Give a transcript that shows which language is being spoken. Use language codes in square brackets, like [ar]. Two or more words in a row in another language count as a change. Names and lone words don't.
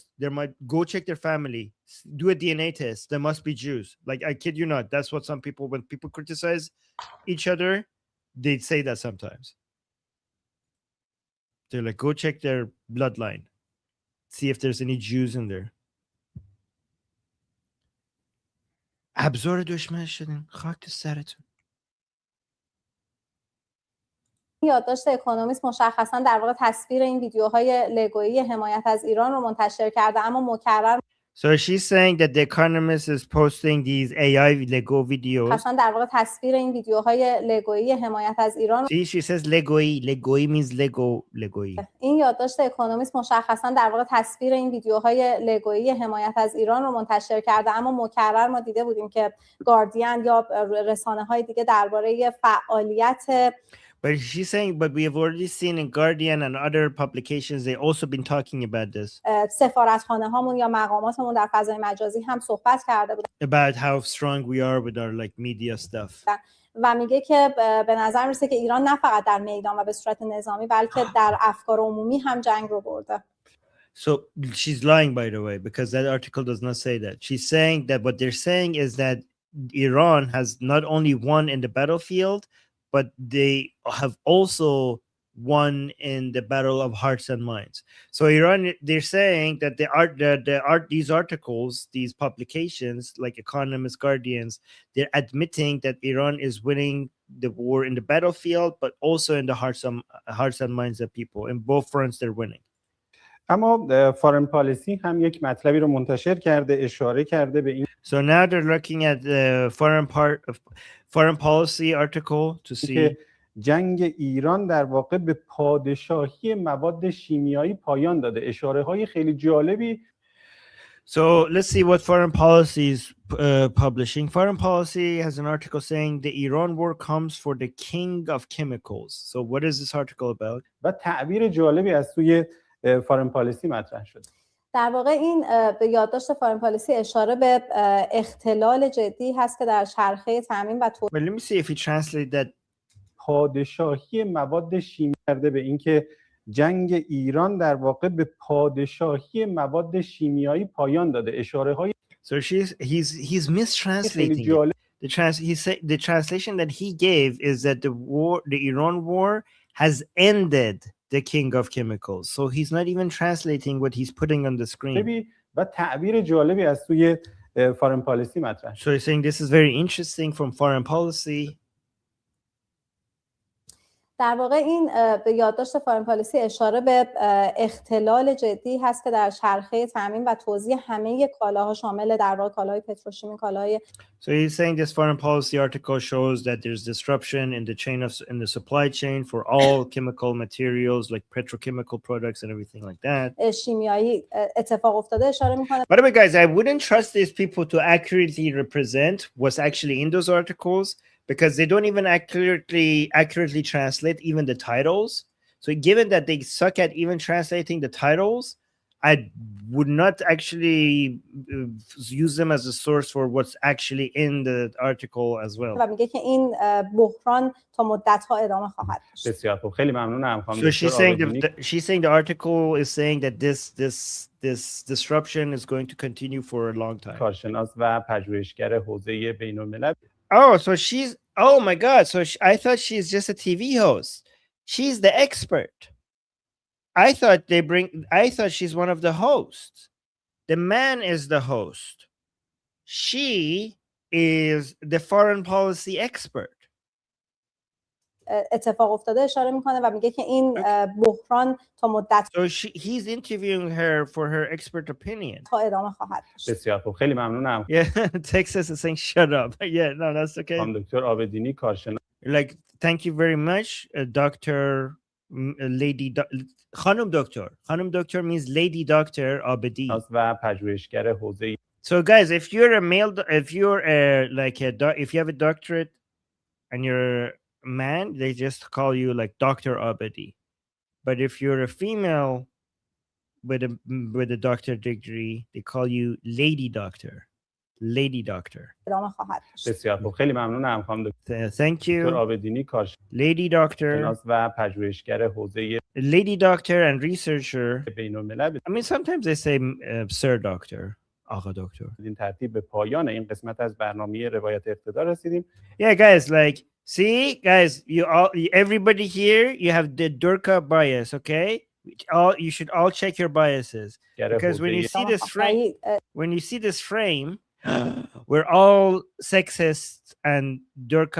[en] Go check their family. Do a DNA test. They must be Jews. Like, I kid you not. That's what some people, when people criticize each other, they say that sometimes. They're like, go check their bloodline. See if there's any Jews in there. [fa] ابزار دشمن شدین خاک سرتون. یادداشت اکونومیست مشخصا در واقع تصویر این ویدیوهای لگویی حمایت از ایران رو منتشر کرده، اما مکرر. [en] So she's saying that The Economist is posting these AI Lego videos. [fa] اصلا در واقع تصویر این ویدیوهای لگویی حمایت از ایران. [en] See, she says Legoی. Legoی means Lego. Legoی. [fa] این یادداشت اکونومیست مشخصا در واقع تصویر این ویدیوهای لگویی حمایت از ایران رو منتشر کرده، اما مکرر ما دیده بودیم که گاردین یا رسانه‌های دیگه درباره فعالیت [en] But she's saying, but we have already seen in Guardian and other publications, they also been talking about this. [fa] سفارتخانه هامون یا مقاماتمون در فضای مجازی هم صحبت کرده بودن. [en] About how strong we are with our like media stuff. [fa] و میگه که به نظر میرسه که ایران نه فقط در میدان و به صورت نظامی بلکه در افکار عمومی هم جنگ رو برده. [en] So she's lying, by the way, because that article does not say that. She's saying that what they're saying is that Iran has not only won in the battlefield, but they have also won in the battle of hearts and minds. So Iran, they're saying that these articles, these publications, like Economist, Guardians, they're admitting that Iran is winning the war in the battlefield, but also in the hearts and minds of people. In both fronts, they're winning. [fa] اما فارن پالیسی هم یک مطلبی رو منتشر کرده، اشاره کرده به این. [en] So now they're looking at the foreign policy article to see [fa] جنگ ایران در واقع به پادشاهی مواد شیمیایی پایان داده. اشاره های خیلی جالبی. [en] So let's see what foreign policy is publishing. Foreign policy has an article saying the Iran war comes for the king of chemicals. So what is this article about? [fa] و تعبیر جالبی از سوی فارن پالیسی مطرح شد. در واقع این به یادداشت فارن پالیسی اشاره به اختلال جدی هست که در چرخه تامین و [en] But let me see if he translate that. [fa] پادشاهی مواد شیمیایی کرده به اینکه جنگ ایران در واقع به پادشاهی مواد شیمیایی پایان داده. اشاره های [en] So he's mistranslating it. The translation that he gave is that the Iran war has ended the king of chemicals. So he's not even translating what he's putting on the screen. [fa] و تعبیر جالبی از سوی فارن پالیسی مطرح. [en] So he's saying this is very interesting from foreign policy. [fa] در واقع این به یادداشت فارن پالیسی اشاره به اختلال جدی هست که در چرخه تامین و توزیع همه کالاها شامل در واقع کالاهای پتروشیمی، کالاهای. [en] So he's saying this foreign policy article shows that there's disruption in the chain in the supply chain for all chemical materials like petrochemical products and everything like that. [fa] شیمیایی اتفاق افتاده اشاره میکنه. [en] By the way, guys, I wouldn't trust these people to accurately represent what's actually in those articles, because they don't even accurately translate even the titles. So given that they suck at even translating the titles, I would not actually use them as a source for what's actually in the article as well. [fa] و میگه که این بحران تا مدت‌ها ادامه خواهد داشت. بسیار خوب، خیلی ممنونم خانم. [en] So she's saying the article is saying that this disruption is going to continue for a long time. [fa] کارشناس و پژوهشگر حوزه بین‌الملل. [en] Oh, so oh my God. So I thought she's just a TV host. She's the expert. I thought she's one of the hosts. The man is the host. She is the foreign policy expert. [fa] اتفاق افتاده اشاره میکنه و میگه که این بحران تا مدت. [en] So he's interviewing her for her expert opinion. [fa] تا ادامه خواهد داشت. بسیار خوب، خیلی ممنونم. [en] Yeah, Texas is saying shut up. Yeah, no, that's okay. [fa] خانم دکتر آبدینی کارشناس. [en] Like, thank you very much, Dr. Lady [fa] خانم دکتر. خانم دکتر [en] means Lady Dr. Abedi. [fa] و پژوهشگر حوزه. [en] So guys, if you're a male, if you're if you have a doctorate and you're a man, they just call you like Dr. Abedi. But if you're a female with a doctorate degree, they call you Lady Doctor. Lady Doctor. [fa] بسیار خوب، خیلی ممنونم خانم دکتر. [en] Thank you. [fa] دکتر آبدینی کارشناس. [en] Lady Doctor. [fa] و پژوهشگر حوزه. [en] Lady Doctor and researcher. [fa] بین‌الملل. [en] I mean, sometimes they say Sir Doctor. [fa] آقا دکتر. این ترتیب به پایان این قسمت از برنامه روایت اقتدار رسیدیم. [en] Yeah, guys, like, see, guys, everybody here, you have the Durka bias, okay? You should all check your biases, because when you see this frame, we're all sexist and Durka.